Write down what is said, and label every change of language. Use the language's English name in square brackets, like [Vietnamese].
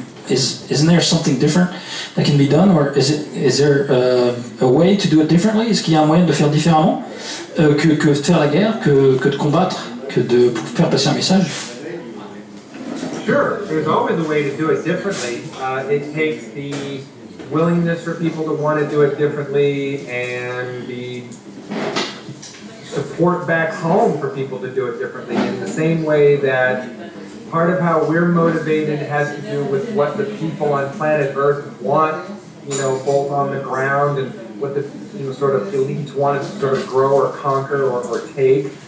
[English] Isn't there something different that can be done, or is there a way to do it differently? [French] Est-ce qu'il y a un moyen de faire différemment que de faire la guerre, que de combattre, que de faire passer un message? [English] Sure, there's always a way to do it differently. It takes the willingness for people to want to do it differently and the support back home for people to do it differently in the same way that part of how we're motivated has to do with what the people on planet Earth want, both on the ground and what the sort of elites want to sort of grow or conquer or take.